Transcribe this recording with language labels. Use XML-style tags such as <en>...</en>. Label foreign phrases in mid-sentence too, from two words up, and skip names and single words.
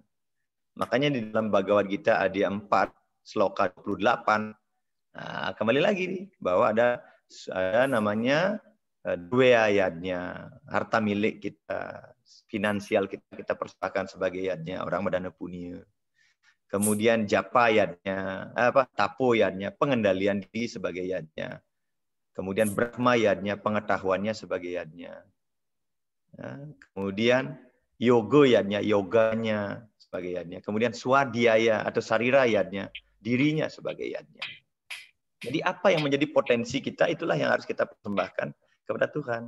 <id>Makanya di dalam Bhagavad Gita Adya 4 sloka 28 nah, kembali lagi nih bahwa ada namanya dua yadnya, harta milik kita, finansial kita persembahkan sebagai yadnya orang madana punya. Kemudian</id> <sa>japa yadnya, tapo yadnya,</sa> <id>pengendalian diri sebagai yadnya. Kemudian</id> <sa>brahma yadnya,</sa> <id>pengetahuannya sebagai yadnya. Nah, kemudian</id> <sa>yoga yadnya,</sa> <id>yoganya sebagai yadnya. Kemudian swadhyaya atau</id> <sa>sarira yadnya,</sa> <id>dirinya sebagai yadnya. Jadi apa yang menjadi potensi kita, itulah yang harus kita persembahkan kepada Tuhan.</id>